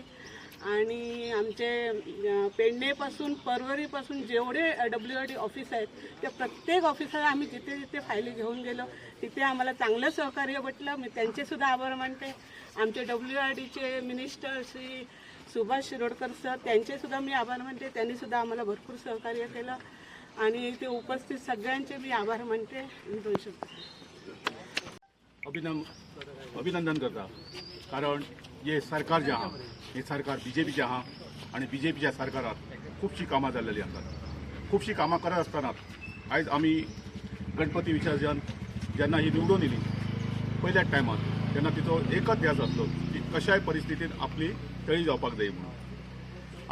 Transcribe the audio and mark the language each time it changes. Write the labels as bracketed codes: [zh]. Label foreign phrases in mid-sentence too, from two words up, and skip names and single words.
[mr] आणि आमचे पेडणेपासून परवरीपासून जेवढे WRD ऑफिस आहेत त्या प्रत्येक ऑफिसला आम्ही जिथे जिथे फायली घेऊन गेलो तिथे आम्हाला चांगलं सहकार्य भेटलं. मी त्यांचेसुद्धा आभार मानते. आमचे WRDचे मिनिस्टर श्री सुभाष शिरोडकर सर, त्यांचेसुद्धा मी आभार मानते. त्यांनीसुद्धा आम्हाला भरपूर सहकार्य केलं. आणि इथे उपस्थित सगळ्यांचे मी आभार मानते. [kok] अभिनंदन करता, कारण हे सरकार जे आहा हे सरकार BJPचे आहा आणि BJPच्या सरकारात खूपशी कामां जाल्लेली आसात. खूपशी कामां करत आसतना आयज आमी गणपती विसर्जन जेन्ना ही निवडून येयली पयल्याच टायमार तेन्ना तिचो एकच ध्यास आसलो की कशाय परिस्थितीत आपली तळी जावपाक जाय म्हणून.